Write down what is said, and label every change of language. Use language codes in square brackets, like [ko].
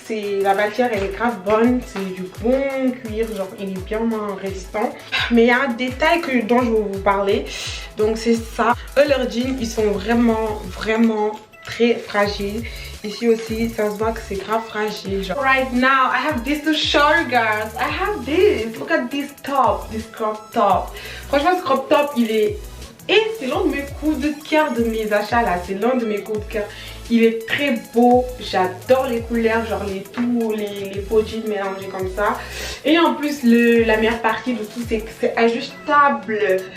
[fr] La matière elle est grave bonne, c'est du bon cuir, genre il est bien résistant. Mais il y a un détail dont je vais vous parler, donc c'est ça. Eux leurs jeans ils sont vraiment très fragiles. Ici aussi ça se voit que c'est grave fragile genre. [en] Right now I have this to show you guys. I have this, look at this top, this crop top. [fr] Franchement ce crop top il est, et c'est l'un de mes coups de cœur de mes achats là, c'est l'un de mes coups de cœur. Il est très beau, j'adore les couleurs, genre tous les faux jeans mélangés comme ça. Et en plus la meilleure partie de tout c'est que c'est ajustable.